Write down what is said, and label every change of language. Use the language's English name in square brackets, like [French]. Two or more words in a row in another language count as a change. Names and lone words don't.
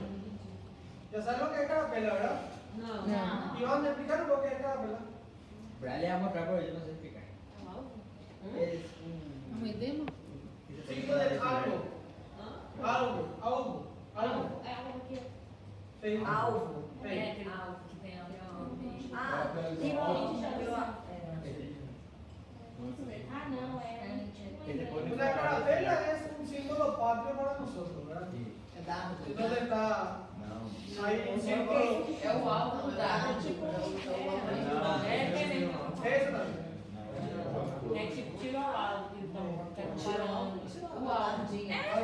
[Spanish] Ya saben lo que es carapela, ¿verdad? No. Y vamos a explicar un poco qué es carapela. Le vamos a mostrar porque yo no sé explicar. Es ¿Nos metemos? Signo del algo. Algo. Sí. Alvo. Sí. Ah, [Portuguese] Ah, não, é. [Spanish] La carapela es un símbolo patrio para nosotros, ¿verdad? ¿Dónde está? Hay un símbolo. [Portuguese] é o alvo da. [Spanish] Eso también. [Portuguese] É tipo tira o alvo, então. Tirando o alvo.